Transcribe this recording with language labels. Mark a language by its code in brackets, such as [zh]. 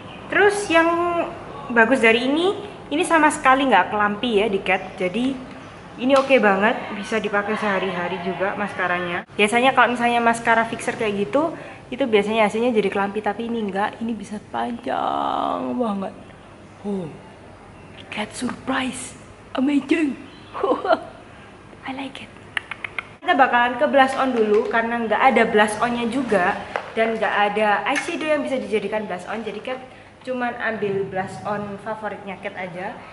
[id] Terus yang bagus dari ini sama sekali nggak kelampi ya di Cat. Jadi ini oke banget, bisa dipakai sehari-hari juga maskaranya. Biasanya kalau misalnya maskara fixer kayak gitu, itu biasanya hasilnya jadi kelampi, tapi ini enggak, ini bisa panjang banget. Oh, Cat [en] surprise, amazing. I like it. [id] Kita bakalan ke blush on dulu karena nggak ada blush onnya juga dan nggak ada eyeshadow yang bisa dijadikan blush on. Jadi Cat cuman ambil blush on favoritnya Cat aja.